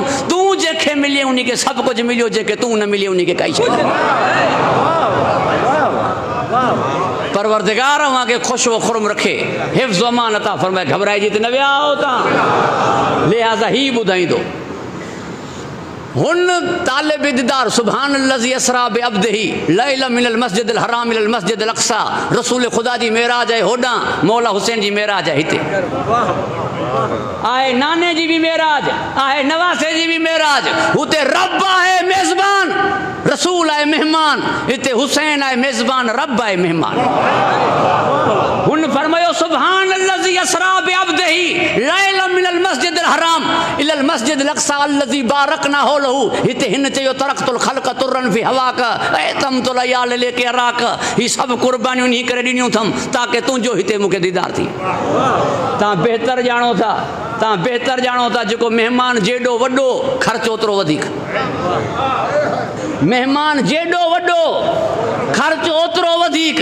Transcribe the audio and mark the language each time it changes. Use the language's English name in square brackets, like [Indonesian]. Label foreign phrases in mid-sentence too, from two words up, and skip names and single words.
[Sindhi] तूं जंहिंखे मिले उन खे सभु कुझु मिलियो, जेके तूं न मिले उन खे काई शइ न। परवरदिगार वांगे खुश व खुरम रखे, हिफ्ज़ अमान अता फरमाए। घबराइजी त न विया हो तव्हां, लिहाज़ा ही ॿुधाईंदो। हुन तालिब दीदार [Arabic] سبحان الذي أسرى بعبده ليلا من المسجد الحرام إلى المسجد الأقصى, [Sindhi] रसूल खुदा जी मेराज आहे होॾां, मौला हुसैन जी मेराज आहे हिते। आहे नाने जी बि मेराज, आहे नवासे जी बि मेराज। हुते रब आहे मेज़बान, रसूल आहे मेहमान, हिते हुसैन आहे मेज़बान, रब आहे मेहमान। हुन फरमायो [Arabic] سبحان الذي أسرى بعبده ليلا من المسجد الحرام إلى المسجد الأقصى الذي باركنا حوله. [Sindhi] हिते हिन चयो [Arabic] تركت الخلق طرا في هواكا وأيتمت العيال لكي أراكا. [Sindhi] ही सभु कुर्बानियूं इन्ही करे ॾिनियूं अथमि ताकी तुंहिंजो हिते मूंखे दीदार थी। तव्हां बहितर ॼाणो था, तव्हां बहितर ॼाणो था, जेको महिमान जेॾो वॾो ख़र्चु ओतिरो वधीक। महिमान जेॾो वॾो ख़र्चु ओतिरो वधीक।